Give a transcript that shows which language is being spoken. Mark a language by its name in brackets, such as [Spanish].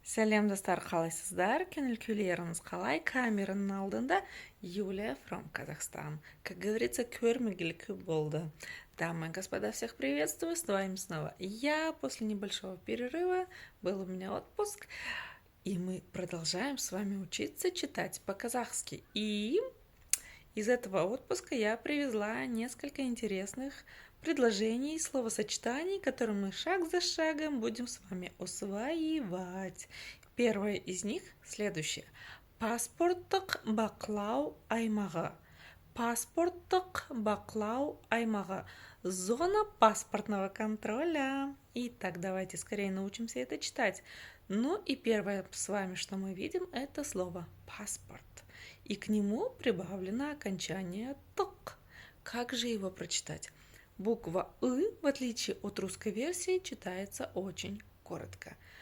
[Kazakh] Сәлем достар, қалайсыздар? Көңіл күйлеріңіз қалай? Камераның алдында Юлия from Казахстан. [Russian] Как говорится, [Kazakh] көрмегелі көп болды. [Russian] Дамы и господа, всех приветствую, с вами снова я. После небольшого перерыва был у меня отпуск, и мы продолжаем с вами учиться читать по-казахски. И из этого отпуска я привезла несколько интересных предложений и словосочетаний, которые мы шаг за шагом будем с вами усваивать. Первое из них следующее. [Kazakh] Паспорттық бақылау аймағы. Паспорттық бақылау аймағы. [Russian] Зона паспортного контроля. Итак, давайте скорее научимся это читать. Ну и первое с вами, что мы видим, это слово паспорт. И к нему прибавлено окончание «ток». Как же его прочитать? Буква «ы», в отличие от русской версии, читается очень коротко.